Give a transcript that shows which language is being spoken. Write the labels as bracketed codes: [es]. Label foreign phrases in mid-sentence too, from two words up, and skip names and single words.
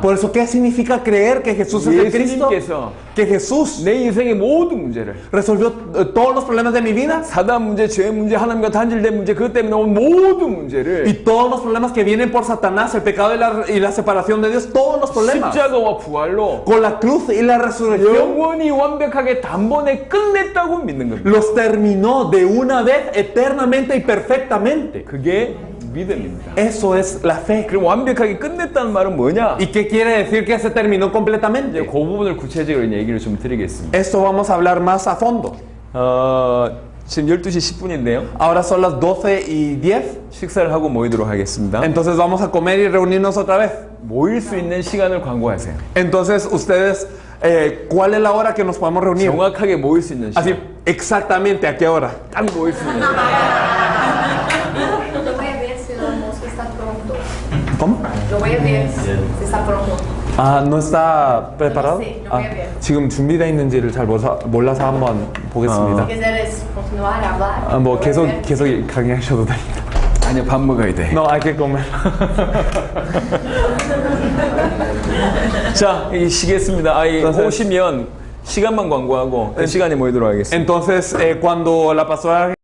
[es] Por eso, ¿qué significa creer que Jesús es el Cristo? [ko] 예수님께서 [es] Que Jesús [ko] 내 인생의 모든 문제를 [es] resolvió todos los problemas de mi vida [ko] 사단 문제, 죄 문제, 하나님과 단절된 문제, 그것 때문에 온 모든 문제를 [es] y todos los problemas que vienen por Satanás, el pecado y la separación de Dios, todos los problemas. [ko] 십자가와 부활로 [es] Con la cruz y la resurrección [ko] 영원히 완벽하게 단번에 끝냈다고 믿는 겁니다. [es] los terminó de una vez eternamente y perfectamente. [ko] 그게 믿음입니다. [es] Eso es la fe. [ko] 그럼 완벽하게 끝냈다는 말은 뭐냐? [es] ¿Y qué quiere decir que se terminó [ko] 이제 [es] completamente? [ko] 그 부분을 구체적으로 얘기를 좀 드리겠습니다. [es] Esto vamos a hablar más a fondo. [ko] 지금 12시 10분인데요. [es] Ahora son las 12:10. [ko] 식사를 하고 모이도록 하겠습니다. [es] Entonces vamos a comer y reunirnos otra vez. [ko] 모일 수 있는 시간을 광고하세요. [es] Entonces ustedes ¿cuál es la hora que nos podemos reunir? [ko] 정확하게 모일 수 있는 [es] Así, [ko] 시간. [es] exactamente, ¿a qué hora? [ko] 딱 모일 수 있는 시간. [es] Yo voy a ver si el almuerzo está pronto. ¿Cómo? Yo voy a ver si está pronto. 아, ¿no está preparado? Sí, yo voy a ver. [ko] 지금 준비되어 있는지를 잘 몰라서 한번 보겠습니다. [es] Si quiseres continuar a hablar. [ko] 아, 뭐 [es] yo voy a ver. [ko] 계속 강의하셔도 됩니다. 아니야, 밥 먹어야 돼. [es] No, hay que comer. [ko] 자, 이 시겠습니다. [es] Entonces- [ko] 오시면 시간만 광고하고 그 시간에 모이도록 하겠습니다. [es] Entonces, cuando la pastora